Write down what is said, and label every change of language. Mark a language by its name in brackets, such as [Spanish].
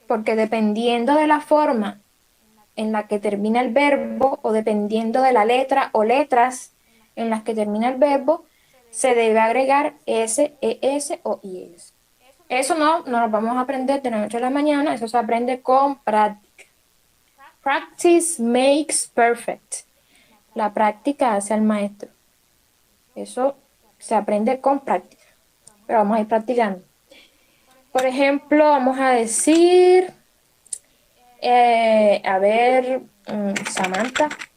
[Spanish] Porque dependiendo de la forma en la que termina el verbo o dependiendo de la letra o letras en las que termina el verbo, se debe agregar S, ES o IS. Eso no lo vamos a aprender de la noche a la mañana, eso se aprende con práctica. [English] Practice makes perfect. [Spanish] La práctica hace al maestro. Eso se aprende con práctica, pero vamos a ir practicando. Por ejemplo, vamos a decir, a ver, Samantha.